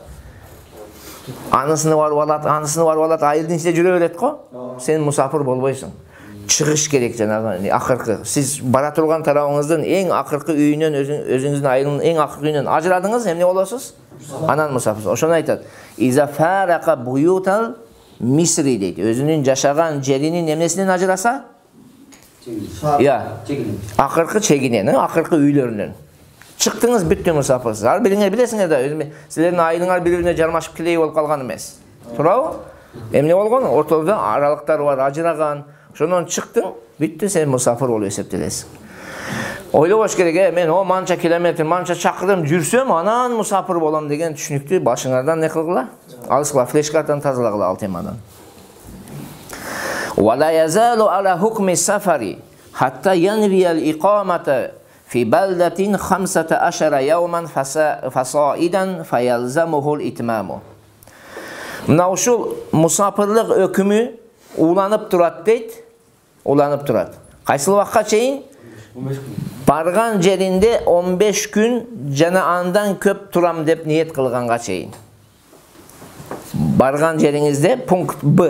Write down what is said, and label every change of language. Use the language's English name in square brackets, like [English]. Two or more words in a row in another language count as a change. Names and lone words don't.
[Kyrgyz] Анысыны барып алат, айылдын ичинде жүрө берет го. Сен мусафир болбойсуң. Чыгыш керек, жанагы акыркы. Сиз бара турган тарабыңыздын эң акыркы үйүнөн, өзүңүздүн айылынын эң акыркы үйүнөн ажырадыңыз, эмне болосуз? Анан мусафир. Ошону айтат. [Arabic] إذا فارق بيوت المصر [Kyrgyz] дейт. Өзүнүн жашаган жеринин эмнесинен ажыраса? Акыркы чегинен, акыркы үйлөрүнөн. Чыктыңыз, бүттү, мусафирсиз. Ар бириңер билесиңер да, силердин айылыңар бири-бирине жармашып килей болуп калган эмес. Туурабы? Эмне болгон? Ортодо аралыктар бар, ажыраган. Ошондон чыктың, бүттү, сен мусафир болуп эсептелесиң. Ойлобош керек, мен манча километр, манча чакырым жүрсөм, анан мусафир болом деген түшүнүктү башыңардан не кылгыла? Алыскыла, флеш-картаны тазалагыла ал темадан. [Arabic] ولا يزال على حكم السفر حتى ينوي الإقامة في بلدة 15 يوما فصاعدا فيلزمه الإتمام. [Kyrgyz] Мына ушул мусафирлык өкүмү уланып турат дейт. Уланып турат. Кайсыл вакытка чейин? 15 күн. Барган жеринде 15 күн жана андан көп турам деп ниет кылганга чейин. Барган жериңизде пункт Б.